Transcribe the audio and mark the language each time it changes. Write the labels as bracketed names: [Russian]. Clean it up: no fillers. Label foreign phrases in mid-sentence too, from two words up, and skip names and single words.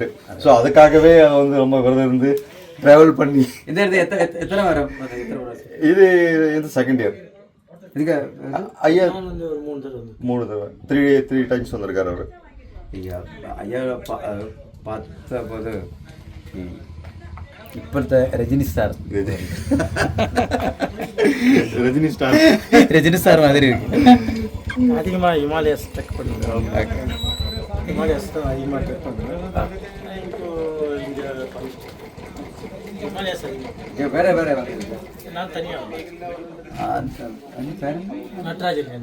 [Tamil] ஸோ அதுக்காகவே அதை வந்து ரொம்ப விரதம் இருந்து ட்ராவல் பண்ணி எத்தனை வாரம்? இது இந்த [English] second year. [Tamil] இதுக்கு ஐயா 3 தடவை 3 times வந்திருக்காரு அவர். ஐயா ஐயா பார்த்த போது [Malayalam] ഇപ്പോഴത്തെ രജനി സാർ [Tamil] ரஜினி ஸ்டார் ரஜினி சார் மாதிரி இருக்கு. அதிகமாக ஹிமாலயஸ் ட்ரெக் பண்ணுறோம். ஹிமாலயஸ் தான் அதிகமாக ட்ரெக் பண்ணுறேன். இப்போ இங்கே ஹிமாலயஸ் அதிகமாக வேற வேற நான் தனியாக நட்ராஜன்